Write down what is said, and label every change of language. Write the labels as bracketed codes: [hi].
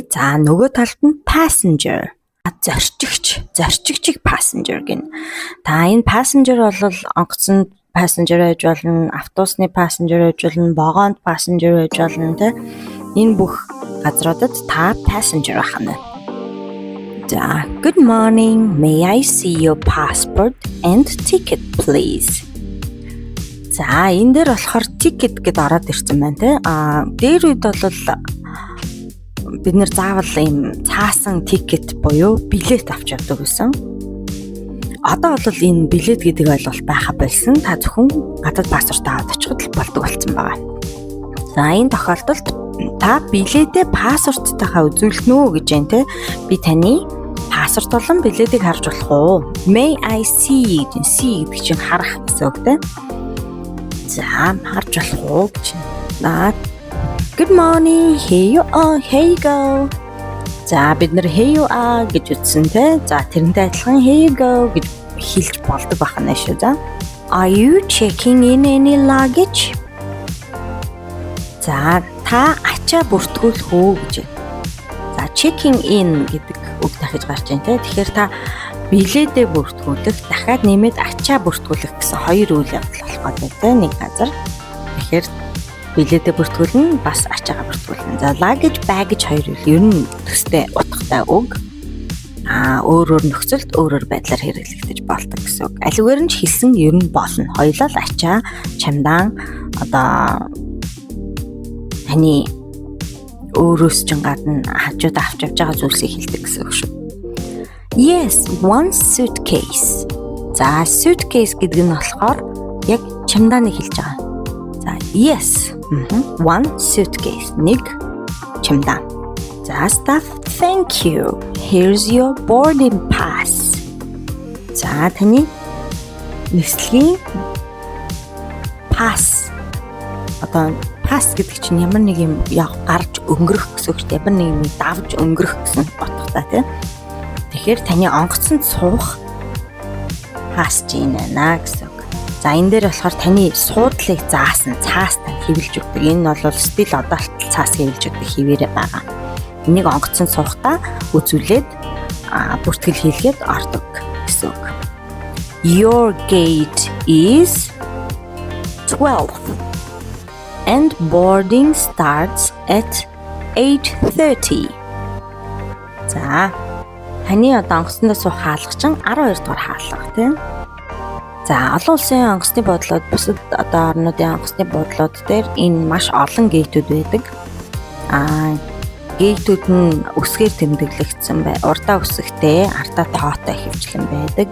[mn] За нөгөө талд нь passenger. Зорчигчийг passenger гэнэ. Та энэ passenger бол онгоцонд passenger байж болно, автобусны passenger байж болно, вагонд passenger байж болно тэ. Энэ бүх газруудад та passenger ахна. [en] За good morning, may I see your passport and ticket please. [mn] За энэ дээр болохоор ticket гэд ороод ирсэн байна тэ. Дээр үед бол бид нэр заавал ийм цаасан тикет буюу билет авч явдаг гэсэн. Одоо бол энэ билет гэдэг ойлголт байха болсон. Та зөвхөн гадаад паспорт аваад очиход л болдог болсон байгаа. За энэ тохиолдолд та билетээ паспорттайгаа үзүүлнэ гэж байна те. Би таны паспорт болон билетийг харж болох уу? [en] May I see [mn] гэдэг чинь харах гэсэн үг те. За харж болох уу гэж байна. [en] Good morning, here you go. [mn] За бид нэр [en] here you are [mn] гэж үтсэн те. За тэрнтэй адилхан [en] here you go [mn] гэж хэлж болдог байна шүү за. [en] Are you checking in any luggage? [mn] За та ачаа бүртгүүлэх үү гэж. За checking in гэдэг үг дахиж гарч байна те. Тэгэхээр та билетээ бүртгүүлэх, дахиад нэмээд ачаа бүртгүүлэх гэсэн хоёр үйл явдал болох гэдэг те нэг газар. Тэгэхээр билетээ бүртгүүлнэ, бас ачаагаа бүртгүүлнэ. За luggage, baggage хоёр үл ер нь төстэй утгатай үг. Өөр нөхцөлд өөрөөр байдлаар хэрэглэгдэж болдог гэсэн үг. Аливаар нь ч хэлсэн ер нь болно. Хоёулаа л ачаа, чемодан одоо таны өөрөөс ч гадна хажууд авч явж байгаа зүйлсийг хэлдэг гэсэн үг шүү. [en] Yes, one suitcase. [mn] За suitcase гэдэг нь болохоор яг чемоданыг хэлж байгаа. За [en] yes, one suitcase, [mn] нэг чемодан. [en] За staff, thank you. Here's your boarding pass. [mn] За таны нислэгийн pass. Одоо Pass гэдэг чинь ямар нэг юм гарч өнгөрөх гэсэн үг шүү дээ. Ямар нэг юм давж өнгөрөх гэсэн утгатай тийм. Тэгэхээр таны онгоцонд суух pass гин байна гэсэн үг. За энэ дээр болохоор таны суудлыг заасан цаастан хэвлж өгдөг. Энэ бол стил одоолтол цаас хэвлж өгдөг хിവэрэ байгаа. Энийг онгоцонд суухтаа үзүүлээд бүртгэл хийлгээд ордог гэсэн үг. [en] Your gate is 12 and boarding starts at 8:30. [mn] За таны одоо онгоцондоо суух хаалга чинь 12 дугаар хаалга тийм. За олон улсын онгоцны бодлоод бусад одоо орнуудын онгоцны бодлоод дээр энэ маш олон гейтүүд байдаг. Гейтүүд нь үсгээр тэмдэглэгдсэн бай. Урдаа үсэгтэй, артаа тоотой хөвчлэн байдаг.